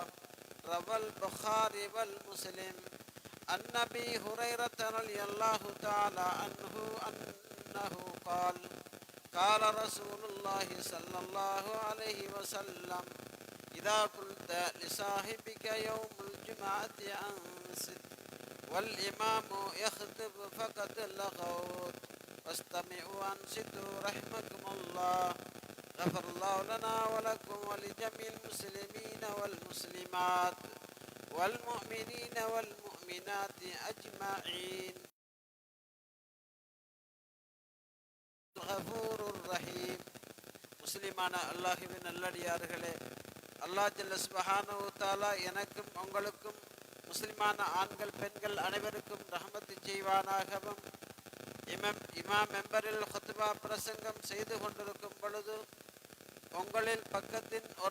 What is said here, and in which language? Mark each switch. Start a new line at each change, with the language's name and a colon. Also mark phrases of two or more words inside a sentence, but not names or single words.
Arabic: روى البخاري والمسلم عن أبي هريرة رضي الله تعالى عنه أنه قال قال رسول الله صلى الله عليه وسلم إذا قلت لصاحبك يوم الجمعة أنصت والإمام يخطب فقد لغوت واستمعوا أنصتوا رحمكم الله. غفر الله لنا ولكم ولجميع المسلمين والمسلمات والمؤمنين والمؤمنات أجمعين. الغفور الرحيم.
Tamil: முஸ்லிமான அல்லாஹ்வின் நல்லடியார்களே, அல்லாஹ்
Arabic: جل سبحانه وتعالى
Tamil: எனக்கும் உங்களுக்கும் முஸ்லிமான ஆண்கள் பெண்கள் அனைவருக்கும் ரஹமத்து செய்வானாகவும், இமாம் மெம்பரில் ஹுத்பா பிரசங்கம் செய்து கொண்டிருக்கும் பொழுது உங்களில் பக்கத்தின் ஒரு